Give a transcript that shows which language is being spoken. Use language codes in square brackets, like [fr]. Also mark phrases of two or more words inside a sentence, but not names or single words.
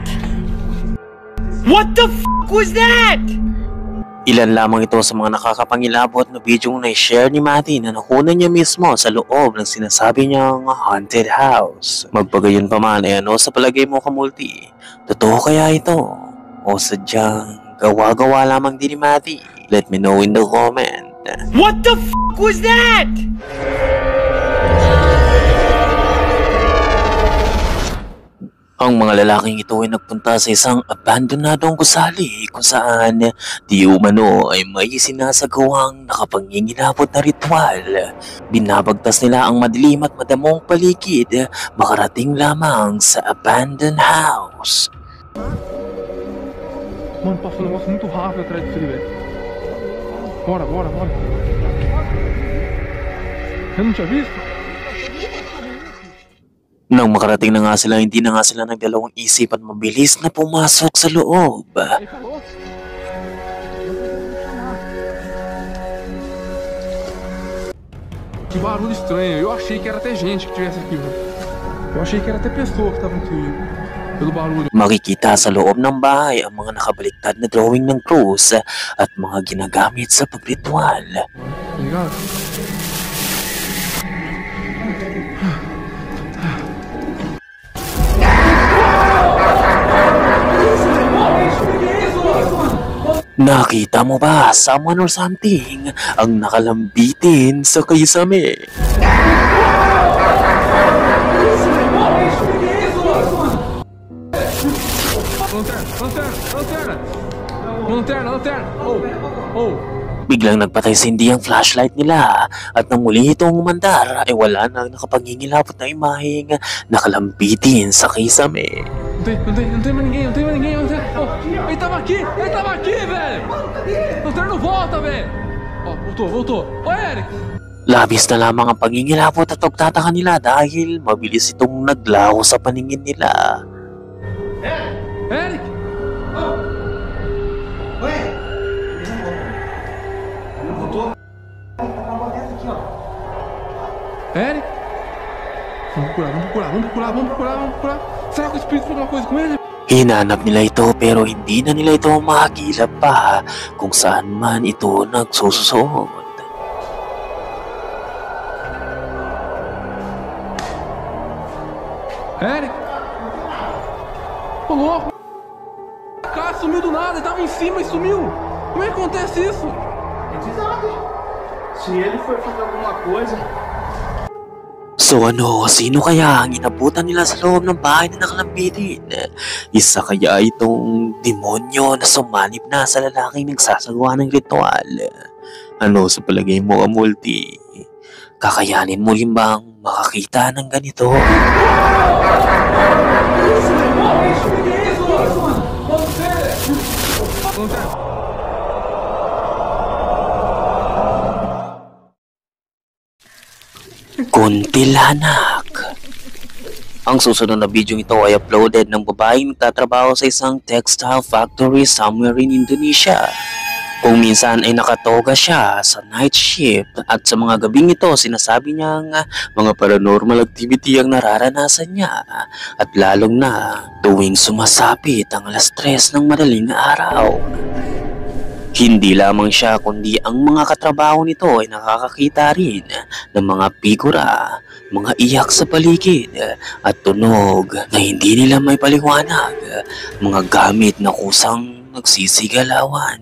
[en] What the f*** was that? [tl] Ilan lamang ito sa mga nakakapangilabot na bidyong na-share ni Matty na nakunan niya mismo sa loob ng sinasabi niyang haunted house. Magpagayon pa man ay ano sa palagay mo, Kamulti? Totoo kaya ito? O sadyang gawa-gawa lamang din ni Matty? [en] Let me know in the comment. What the f*** was that? [tl] Ang mga lalaking ito ay nagpunta sa isang abandonadong gusali kung saan di umano ay may sinasagawang nakapangingilabot na ritual. Binabagtas nila ang madilim at madamong paligid makarating lamang sa [en] abandoned house. [pt] Mano, passou um negócio muito rápido atrás disso aí, velho. Bora. Eu não tinha visto? [tl] Nang makarating na nga sila, hindi na nga sila nagdalawang isip at mabilis na pumasok sa loob. [pt] Que barulho estranho. Eu achei que era até gente que tivesse aqui, velho. Eu achei que era até pessoa que tava aqui, pelo barulho. [tl] Makikita sa loob ng bahay ang mga nakabaliktad na drawing ng cross at mga ginagamit sa pagritual. [pt] Ligado? [tl] Nakita mo ba [en] someone or something [tl] ang nakalambitin sa kisame? [pt] Lanterna! Lanterna, lanterna! Oh, oh! [tl] Biglang nagpatay sa hindi ang flashlight nila at nang muli itong umandar ay wala nang nakapangingilabot na imaheng nakalambitin sa kisame. [pt] Não tem mais ninguém, não tem mais ninguém. Oh, ele tava aqui, velho! Lanterna não volta, velho! Ó, voltou. Ô, Eric! [tl] Labis na lamang ang pangingilabot at pagtataka nila dahil mabilis itong naglaho sa paningin nila. [pt] Eric! Eric? Vamos procurar. Será que o espírito fez alguma coisa com ele? [tl] Hinanap nila ito pero hindi na nila ito makakilap pa kung saan man ito nagsususunod. [pt] Eric? Ô, louco! O cara sumiu do nada, ele tava em cima e sumiu! Como é que acontece isso? Exato. Se ele for fazer alguma coisa, [tl] So sino kaya ang inabutan nila sa loob ng bahay na nakalambitin? Isa kaya itong demonyo na sumanib na sa lalaking nagsasagawa ng ritual? Ano sa palagay mo, Amulti? Kakayanin mo rin bang makakita ng ganito? Kuntilanak. Ang susunod na video ito ay uploaded ng babaeng nagtatrabaho sa isang textile factory [en] somewhere in Indonesia. [tl] Kung minsan ay nakatoga siya sa [en] night shift [tl] at sa mga gabing ito sinasabi niyang mga [en] paranormal activity [tl] ang nararanasan niya at lalong na tuwing sumasapit ang alas 3 ng madaling araw. Hindi lamang siya kundi ang mga katrabaho nito ay nakakakita rin ng mga figura, mga iyak sa paligid at tunog na hindi nila may paliwanag, mga gamit na kusang nagsisigalawan.